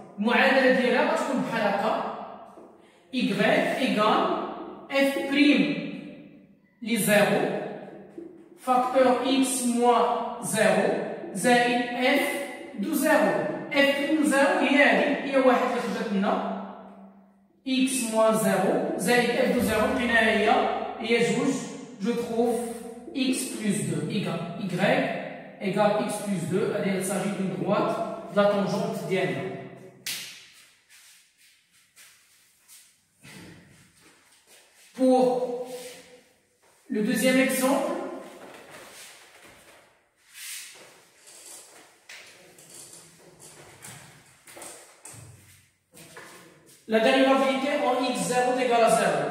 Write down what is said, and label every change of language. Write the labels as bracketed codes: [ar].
[ar] المعادله ديالها غتكون بحال هكا y égale f prime li 0 facteur x moins 0 زائد f de 0. f prime 0 هي واحد اللي خرجت لنا x moins 0 زائد f de 0 لقيناها هي جوج. [fr] je trouve x plus 2 y égale x plus 2. allez il s'agit d'une droite de la tangente ديالنا. pour le deuxième exemple, la dérivabilité en x0 est égale à 0.